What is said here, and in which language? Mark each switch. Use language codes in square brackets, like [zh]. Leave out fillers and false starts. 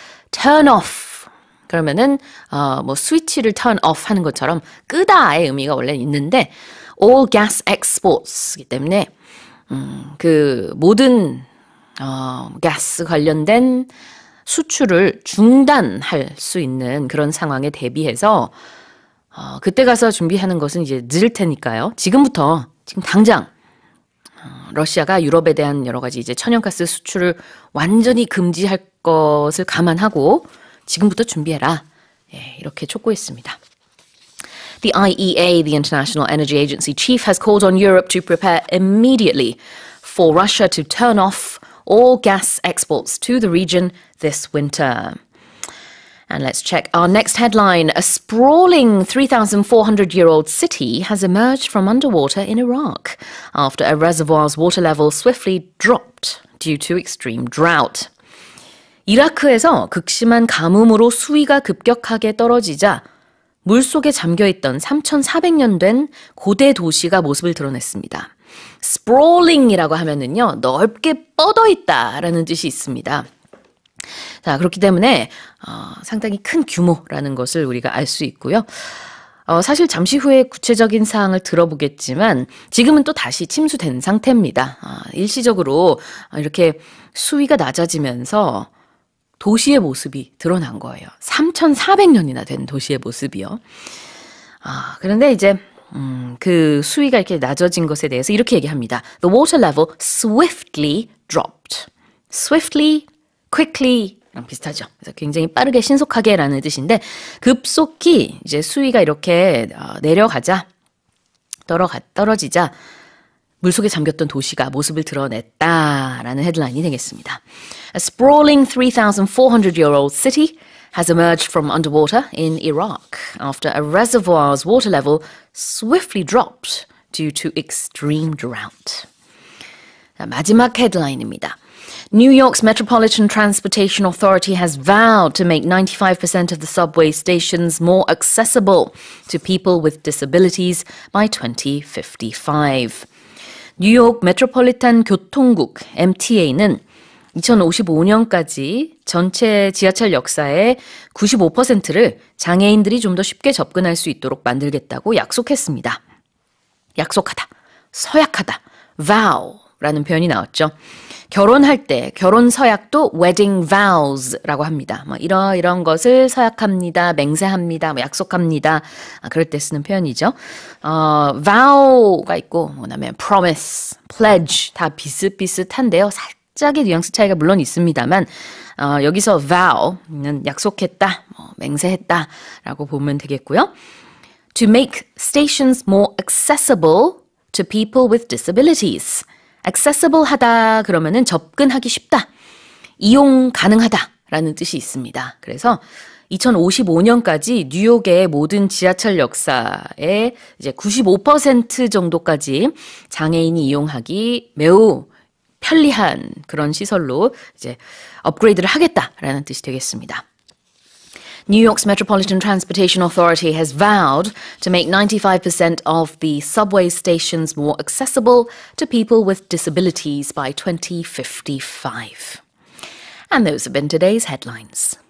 [ko] turn off 그러면은 스위치를 turn off 하는 것처럼 끄다의 의미가 원래 있는데 [en] all gas exports [ko] 이기 때문에 그 모든 가스 관련된 수출을 중단할 수 있는 그런 상황에 대비해서 그때 가서 준비하는 것은 이제 늦을 테니까요. 지금 당장 러시아가 유럽에 대한 여러 가지 이제 천연가스 수출을 완전히 금지할 것을 감안하고 지금부터 준비해라. 예, 이렇게 촉구했습니다. [en] The IEA, the International Energy Agency chief, has called on Europe to prepare immediately for Russia to turn off all gas exports to the region this winter. And let's check our next headline. A sprawling 3,400-year-old city has emerged from underwater in Iraq after a reservoir's water level swiftly dropped due to extreme drought. [ko] 이라크에서 극심한 가뭄으로 수위가 급격하게 떨어지자 물속에 잠겨있던 3,400년 된 고대 도시가 모습을 드러냈습니다. sprawling이라고 하면은요, 넓게 뻗어있다라는 뜻이 있습니다. 자, 그렇기 때문에 상당히 큰 규모라는 것을 우리가 알 수 있고요. 사실 잠시 후에 구체적인 사항을 들어보겠지만 지금은 또 다시 침수된 상태입니다. 일시적으로 이렇게 수위가 낮아지면서 도시의 모습이 드러난 거예요. 3,400년이나 된 도시의 모습이요. 그런데 이제 그 수위가 이렇게 낮아진 것에 대해서 이렇게 얘기합니다. [en] The water level swiftly dropped. [ko] Swiftly, quickly 랑 비슷하죠. 그래서 굉장히 빠르게 신속하게라는 뜻인데 급속히 이제 수위가 이렇게 내려가자 떨어지자 물속에 잠겼던 도시가 모습을 드러냈다라는 헤드라인이 되겠습니다. [en] A sprawling 3,400-year-old city has emerged from underwater in Iraq after a reservoir's water level swiftly dropped due to extreme drought. [ko] 마지막 헤드라인입니다. [en] New York's Metropolitan Transportation Authority has vowed to make 95% of the subway stations more accessible to people with disabilities by 2055. [ko] 뉴욕 메트로폴리탄 교통국 MTA는 2055년까지 전체 지하철 역사의 95%를 장애인들이 좀 더 쉽게 접근할 수 있도록 만들겠다고 약속했습니다. 약속하다, 서약하다, vow라는 표현이 나왔죠. 결혼할 때 결혼 서약도 wedding vows라고 합니다. 이런 것을 서약합니다, 맹세합니다, 약속합니다. 그럴 때 쓰는 표현이죠. vow가 있고 그다음에 promise, pledge 다 비슷비슷한데요. 살짝의 뉘앙스 차이가 물론 있습니다만 여기서 vow는 약속했다, 맹세했다라고 보면 되겠고요. [en] To make stations more accessible to people with disabilities. [ko] accessible 하다 그러면은 접근하기 쉽다, 이용 가능하다라는 뜻이 있습니다. 그래서 2055년까지 뉴욕의 모든 지하철 역사의 이제 95% 정도까지 장애인이 이용하기 매우 편리한 그런 시설로 이제 업그레이드를 하겠다라는 뜻이 되겠습니다. [en] New York's Metropolitan Transportation Authority has vowed to make 95% of the subway stations more accessible to people with disabilities by 2055. And those have been today's headlines.